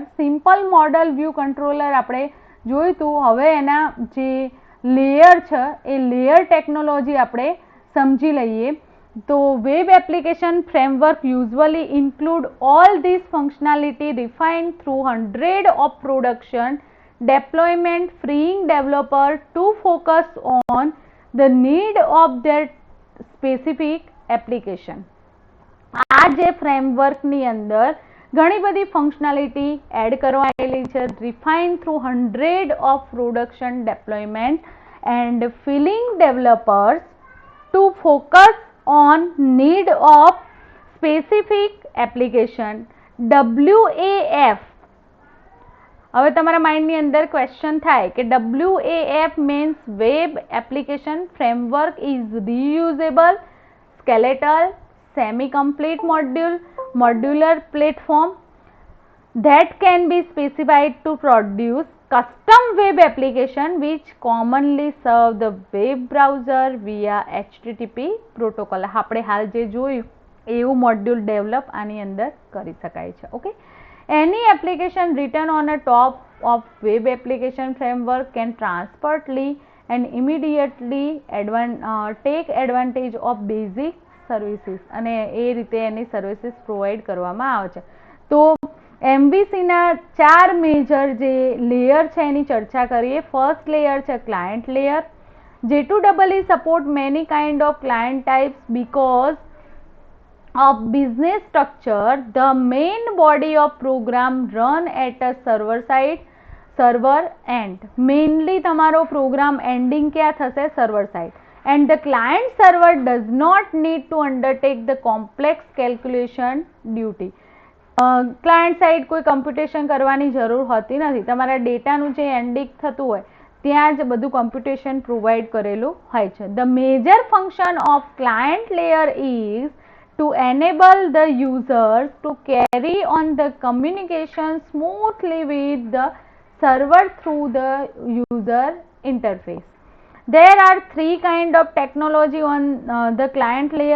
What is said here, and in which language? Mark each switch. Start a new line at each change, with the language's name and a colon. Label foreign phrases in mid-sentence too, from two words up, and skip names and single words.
English: simple model, view, controller
Gujarati: આપણે જોયું હતું. હવે એના જે લેયર છે એ
English: layer technology
Gujarati: આપણે સમજી લઈએ.
English: તો web application framework usually include all this functionality refined through 100 of production deployment, freeing developer to focus on the need of their specific application.
Gujarati: આ જે ફ્રેમવર્કની અંદર ઘણી બધી ફંક્શનાલિટી એડ કરવાયેલી છે.
English: refine through 100 of production deployment and freeing developers to focus on need of specific application. WAF.
Gujarati: હવે તમારા માઇન્ડની અંદર ક્વેશ્ચન થાય કે
English: WAF means Web Application Framework is reusable, skeletal, semi-complete modular platform that can be specified to produce custom web application which commonly serve the web browser via HTTP protocol.
Gujarati: આપણે હાલ જે જોયું એવું મોડ્યુલ ડેવલપ આની અંદર કરી શકાય છે. ઓકે,
English: any application written on a top of web application framework can transparently and immediately take advantage of basic services,
Gujarati: અને એ રીતે એની સર્વિસીસ પ્રોવાઈડ કરવામાં આવે છે. તો MVCના 4 મેજર જે લેયર છે એની ચર્ચા કરીએ.
English: first layer
Gujarati: છે
English: client layer. J2EE support many kind of client types because of business structure. The main body of program run at a server end.
Gujarati: Mainly તમારો પ્રોગ્રામ એન્ડિંગ ક્યાં થશે?
English: server side. And the client server does not need to undertake the complex calculation duty. client side
Gujarati: કોઈ કમ્પ્યુટેશન કરવાની જરૂર હોતી નથી. તમારા ડેટાનું જે એન્ડિંગ થતું હોય ત્યાં જ બધું કમ્પ્યુટેશન પ્રોવાઈડ કરેલું હોય છે.
English: The major function of client layer is to enable the users to carry on the communication smoothly with the server through the user interface. There are 3 kind of technology on the client layer.